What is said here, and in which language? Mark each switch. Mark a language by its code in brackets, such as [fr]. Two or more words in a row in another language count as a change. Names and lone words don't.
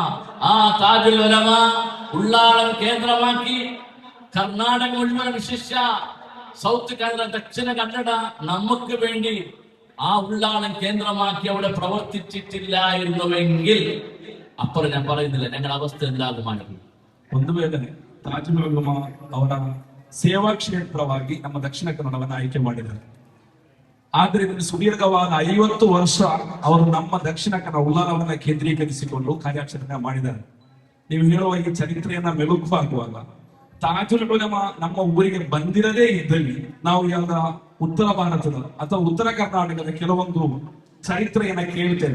[ml] ആ താജുൽ ഉലമാ ഉള്ളാളം കേന്ദ്രമാക്കി കർണാടക മുഴുവൻ, വിശിഷ്യ സൗത്ത് കന്നഡ, ദക്ഷിണ കന്നഡ നമുക്ക് വേണ്ടി ആ ഉള്ളാളം കേന്ദ്രമാക്കി അവിടെ പ്രവർത്തിച്ചിട്ടില്ലായിരുന്നുവെങ്കിൽ അപ്പുറം ഞാൻ പറയുന്നില്ല ഞങ്ങളുടെ അവസ്ഥ എന്താകുമായിരുന്നു. [kn] ಒಂದು ವೇಳೆ ತಾಜುಲ್ ಉಲಮಾ ಅವರ ಸೇವಾ ಕ್ಷೇತ್ರವಾಗಿ ನಮ್ಮ ದಕ್ಷಿಣ ಕನ್ನಡವನ್ನು ಆಯ್ಕೆ ಮಾಡಿದ್ದಾರೆ. ಆದ್ರೆ ಇದನ್ನು ಸುದೀರ್ಘವಾದ 50 ವರ್ಷ ಅವರು ನಮ್ಮ ದಕ್ಷಿಣ ಕನ್ನಡ ಉಳ್ಳಾಲವನ್ನ ಕೇಂದ್ರೀಕರಿಸಿಕೊಂಡು ಕಾರ್ಯಾಚರಣೆ ಮಾಡಿದ್ದಾರೆ. ನೀವು ಹೇಳುವ ಈ ಚರಿತ್ರೆಯನ್ನ ಮೆಲುಕು ಹಾಕುವಾಗ ತಾಜುಲ್ ಉಲಮಾ ನಮ್ಮ ಊರಿಗೆ ಬಂದಿರದೇ ಇದ್ದಲ್ಲಿ ನಾವು ಯಾವ ಉತ್ತರ ಭಾರತದ ಅಥವಾ ಉತ್ತರ ಕರ್ನಾಟಕದ ಕೆಲವೊಂದು ಚರಿತ್ರೆಯನ್ನ ಕೇಳ್ತೇವೆ.